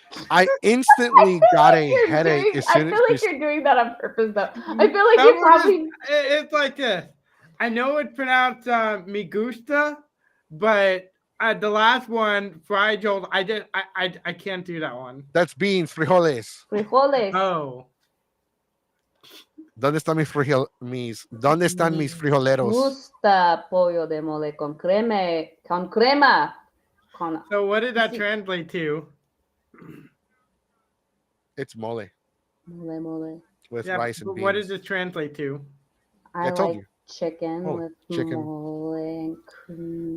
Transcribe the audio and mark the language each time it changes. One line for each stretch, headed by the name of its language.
English: I instantly got a headache as soon as I feel like you're doing that on purpose, though. I feel like you probably. It's like this. I know it's pronounced
Spanish: me gusta,
English: but the last one, fried Joel, I can't do that one. That's beans, frijoles.
Spanish: Frijoles.
English: Oh.
Spanish: ¿Dónde están ¿Dónde están mis frijoleros? Gusta pollo de mole con crema.
English: So what did that translate to? It's mole. Mole. With rice and beans. What does it translate to? I told you. Chicken with chicken. Mole and cream.